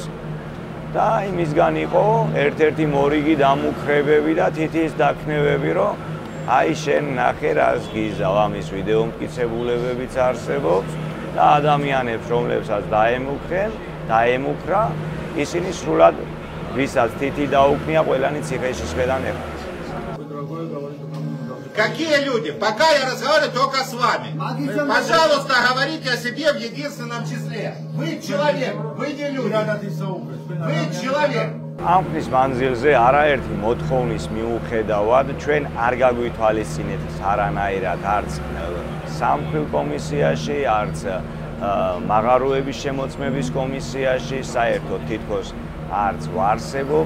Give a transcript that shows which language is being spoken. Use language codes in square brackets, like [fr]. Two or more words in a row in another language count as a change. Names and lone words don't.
[ka] და იმისგან იყო ერთ-ერთი მორიგი დამუხრებები და თითის დაქმნებები, რომ აი შენ ნახე რას გიზავ, ამის ვიდეო მტკიცებულებებიც არსებობს და ადამიანებს, რომლებსაც დაემუქრა, ისინი срулад ვისაც თითი დაუქმნია, ყველანი ციხეში შედან ეხლა. [ru] Какие люди? Пока я разговариваю только с вами. Пожалуйста, говорите о себе в единственном числе. Вы человек, вы не люди. Вы человек. [ka] ამის მანძილზე არაერთი მოთხოვნის მიუხედავად ჩვენ არ გაგვითვალისწინეთ არანაირად არც სამხრივ კომისიაში, არც მაღაროების შემოწმების კომისიაში, საერთოდ თითქოს არც ვარსებობთ,